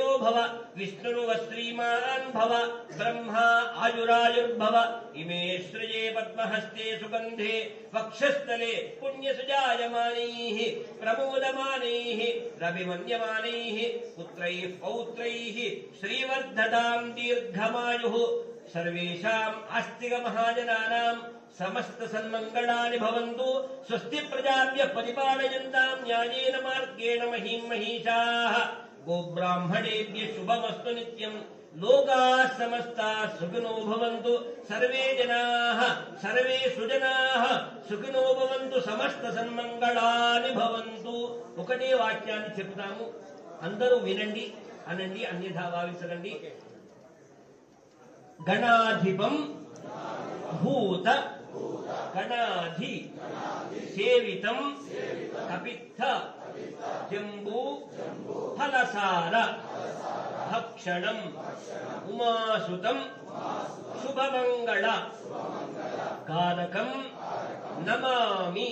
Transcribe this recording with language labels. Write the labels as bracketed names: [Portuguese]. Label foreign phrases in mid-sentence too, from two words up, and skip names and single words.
[Sanskrit] భవ విష్ణుర్వ శ్రీమాన్ భవ బ్రహ్మా ఆయురాయుర్భవ ఇమే సృజే పద్మహస్తే సుగంధే వక్షస్థలే పుణ్యసుజాయమానైః ప్రమోదమానైః రవిమన్యమానైః పుత్రైః పౌత్రైః శ్రీవర్ధతాం దీర్ఘమాయుః సర్వేషాం ఆస్తిక మహాజనానాం సమస్త సన్మంగళాని భవంతు. స్వస్తి ప్రజాభ్యః పరిపాలయంతాం న్యాయేన మార్గేణ మహీం మహీషాః. గోబ్రాహ్మణేభ్యः శుభమస్తు నిత్యం. లోకాः సమస్తాः సుఖినో భవంతు. సర్వే జనాః సర్వే సుజనాః సుఖినో భవంతు. సమస్త సన్మంగళాని భవంతు. [Telugu] ఒకటే వాక్యాన్ని చెప్తాము, అందరూ వినండి, అనండి, అన్యథా భావించకండి. [Sanskrit] గణాధిపం భూత గణాధి సేవితం కపిత్థ జంబూ ఫలసార భక్షణం ఉమాసుతం శుభమంగళ కారకం నమామి.